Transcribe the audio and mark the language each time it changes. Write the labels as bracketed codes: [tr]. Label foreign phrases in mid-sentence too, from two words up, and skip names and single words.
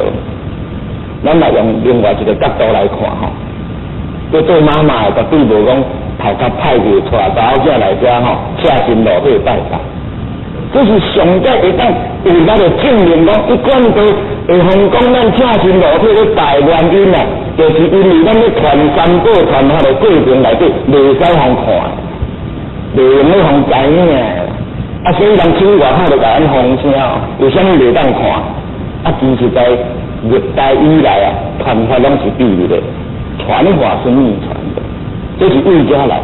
[nan] 咱来用另外一个角度来看吼，要做妈妈的绝对无讲头壳歹去带查某仔来遮吼，下身裸体拜拜。这是上帝会当为咱的证明讲，一贯道会通讲咱下身裸体咧拜原因啊，就是因为咱咧传三宝传下的过程内底，袂使互看，袂用咧互知影。所以人去外口就甲咱风声，为啥物袂当看？其实在历代以来传法拢是秘密的，传话是秘传的，这是为家来。